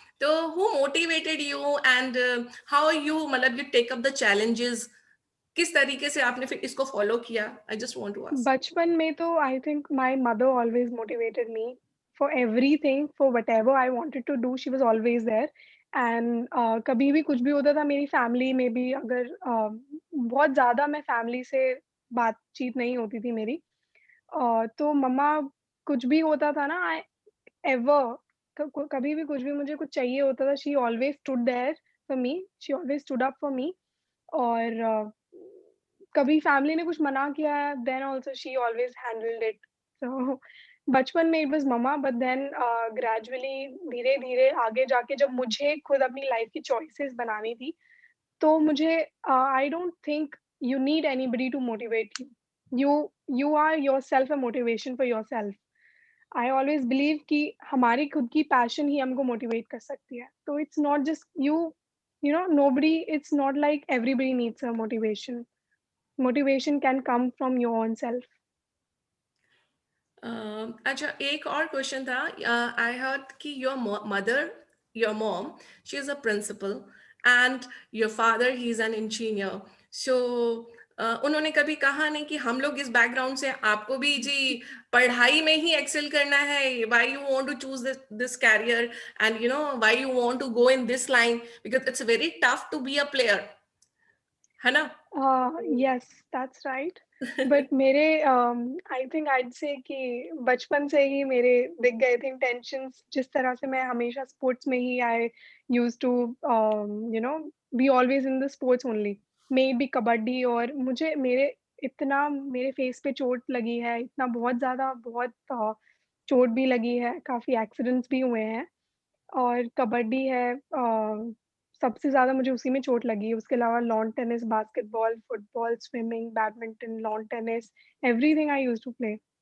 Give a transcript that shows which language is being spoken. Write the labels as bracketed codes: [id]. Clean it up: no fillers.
[en] तो who motivated you, and how you मतलब you take up the challenges, [hi] किस तरीके से आपने फिर इसको फॉलो किया? [en] I just want to ask. [hi] बचपन में तो [en] I think my mother always motivated me for everything, for whatever I wanted to do. She was always there. [hi] And कभी भी कुछ भी होता था मेरी फैमिली में भी, अगर बहुत ज़्यादा मैं फैमिली से बातचीत नहीं होती थी मेरी, तो मम्मा कुछ भी होता था ना, एवर कभी भी कुछ भी मुझे कुछ चाहिए होता था, [en] she always stood there for me, [hi] she always stood up for मी. और कभी फैमिली ने कुछ मना किया है, [en] Then also she always handled it. [hi] सो बचपन में it was mamma, but then gradually, धीरे धीरे आगे जाके जब मुझे खुद अपनी लाइफ की चॉइसेस बनानी थी, तो मुझे [en] I don't think you need anybody to motivate you. [hi] You are yourself a motivation for yourself. I always believe कि हमारी खुद की पैशन ही हमको मोटिवेट कर सकती है. [en] तो it's not just nobody, it's not like everybody needs a motivation. Motivation can come from your own self. [hi] अच्छा, एक और क्वेश्चन था. [en] I heard कि your mom, she is a principal, and your father, he is an engineer. So [hi] उन्होंने कभी कहा नहीं कि हम लोग इस बैकग्राउंड से, आपको भी जी पढ़ाई में ही एक्सेल करना है, [en] why you want to choose this career, and why you want to go in this line, because it's very tough to be a player, [hi] है ना? [en] Yes, that's right. [hi] But मेरे [en] I think I'd say [hi] कि बचपन से ही मेरे दिख गए थे intentions. जिस तरह से मैं हमेशा [en] sports में ही I used to be always in the sports only. [hi] May be kabaddi, और मुझे मेरे फेस पे चोट लगी है, इतना बहुत ज़्यादा, बहुत चोट भी लगी है, काफ़ी एक्सीडेंट्स भी हुए हैं. और कबड्डी है, सबसे ज़्यादा मुझे उसी में चोट लगी है. उसके अलावा lawn tennis, basketball, football, swimming, badminton, lawn tennis, [en] Everything I used to play.